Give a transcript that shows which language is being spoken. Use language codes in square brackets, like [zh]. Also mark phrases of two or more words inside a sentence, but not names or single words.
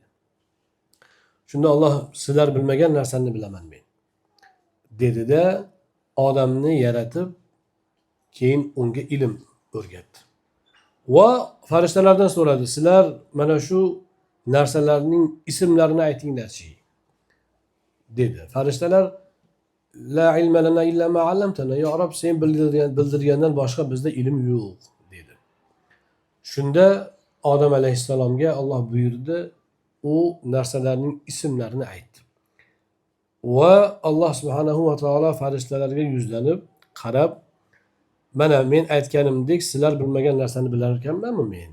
[uz] Shunda Alloh sizlar bilmagan narsani bilaman men dedi-da odamni yaratib keyin unga ilm o'rgatdi. Va farishtalardan so'radi, sizlar mana shu narsalarning ismlarini aytinglarchi dedi. Farishtalar [ar] لا علم لنا إلا ما علمتنا, [uz] ya Rob sen bildirgandan boshqa bizda ilm yo'q dedi. Shunda Odam alayhissalomga Alloh buyurdi, u narsalarning ismlarini aytdi. Va Alloh [ar] سبحانه وتعالى [uz] farishtalarga yuzlanib qarab, mana men aytganimdek sizlar bilmagan narsani bilar ekanmanmi men?